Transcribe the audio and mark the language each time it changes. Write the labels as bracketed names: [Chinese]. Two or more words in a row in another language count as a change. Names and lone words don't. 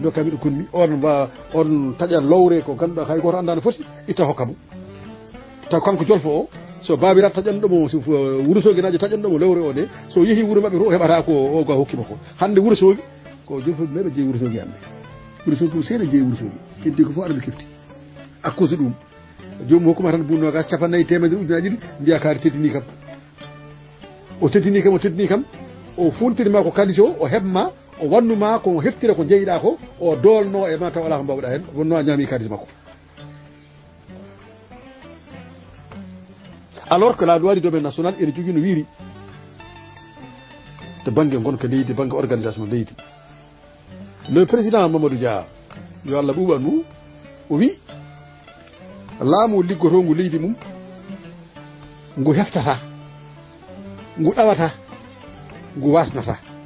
[Fula] dokkami ɗo konmi on taƴa lowre ko ganduɗa hay goto anda no foti itta hokkamo taw kanko jolfo o so babirat taƴanɗomo wurosoguinaji taƴanɗomo lowre o nde so yeehi wuuro mabɓe to o heɓata ko o ga hokkima ko hande wurosogi ko jolfoɓe meɓe jeeyi wurosogi hande wurosogi ko seeɗa jeeyi wurosogi heddi ko fof aɗa ɓe kefti [French] à cause [Fula] ɗum jomum hokkuma tan bunnoga 90 ujunaji ɗiɗi mbiya kaari teddini kam o teddini kam o funtirima ko kalis o heɓma o wannuma ko heftira ko jeeyiɗa ko o dolno e ma taw ala ko mbawɗa hen wonno a ñaami kalis makko [French] alors que la loi du domaine national [Fula] ene jogui no wiiri to banggue gonka leydi banggue organisation leydi [French] le président [Fula] Mamadou Dia yo Allah ɓuuɓan mum o wi laamu liggotongu leydi mum ngu heftata ngu ɗawata ngu wasnata